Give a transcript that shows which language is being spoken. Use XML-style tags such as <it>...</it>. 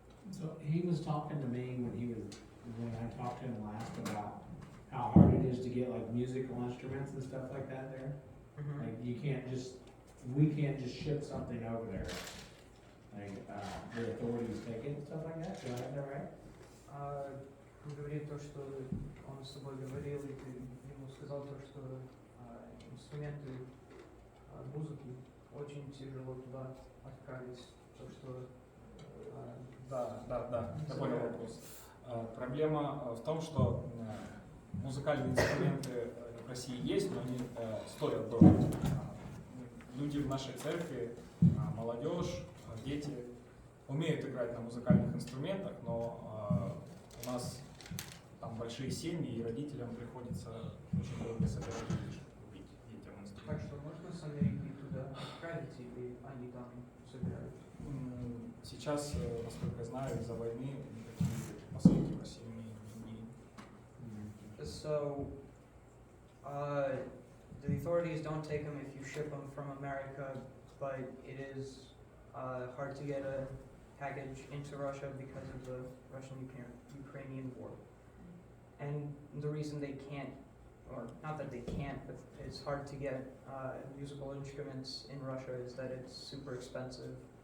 <en>So he was talking to me when I talked to him last about how hard it is to get like musical instruments and stuff like that there. Mm-hmm. Like we can't just ship something over there. Like the authorities take it and stuff like that. Do I have that right?</en> <ru>Он говорит то, что он с тобой говорил, и ты ему сказал то, что инструменты музыки очень тяжело туда отправить, то, что... Да, я понял вопрос. Проблема в том, что музыкальные инструменты в России есть, но они стоят дорого. люди в нашей церкви, молодежь, дети умеют играть на музыкальных инструментах, но у нас там большие семьи, и родителям приходится очень долго собирать деньги, чтобы купить детям Так инструменты. что можно с Америки туда отправить, или они там собирают? Сейчас, насколько я знаю, из-за войны никакие посылки в Россию не.</ru> <en>So, the authorities don't take them if you ship them from America, but it is hard to get a package into Russia because of the Russian-Ukrainian war. And the reason they can't, or not that they can't, but it's hard to get musical instruments in Russia is that it's super expensive.</en>